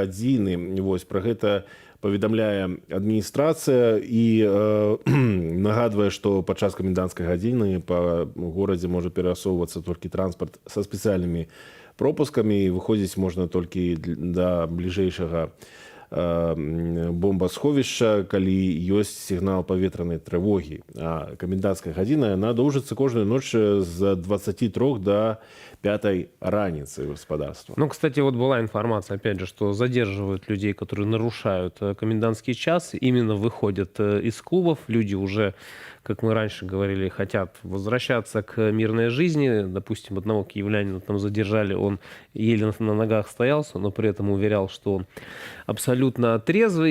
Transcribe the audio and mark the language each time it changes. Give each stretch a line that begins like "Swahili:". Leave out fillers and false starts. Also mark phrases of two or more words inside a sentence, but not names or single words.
Belarusian: Вось пра гэта паведамляе адміністрацыя і нагадвае, што падчас каменданцкай гадзіны па горадзе можа перасоўвацца толькі транспарт са спецыяльнымі пропускамі, і выходзіць можна толькі да бліжэйшага бомбасховішча, калі ёсць сігнал паветранай трывогі. А каменданцкая гадзіна, яна доўжыцца кожную ноч з 23 до 5 раніцы гаспадарства.
Russian: Ну, кстати, вот была информация, опять же, что задерживают людей, которые нарушают комендантский час, именно выходят из клубов. Люди уже, как мы раньше говорили, хотят возвращаться к мирной жизни. Допустим, одного киевлянина там задержали, он еле на ногах стоялся, но при этом уверял, что он абсолютно трезвый.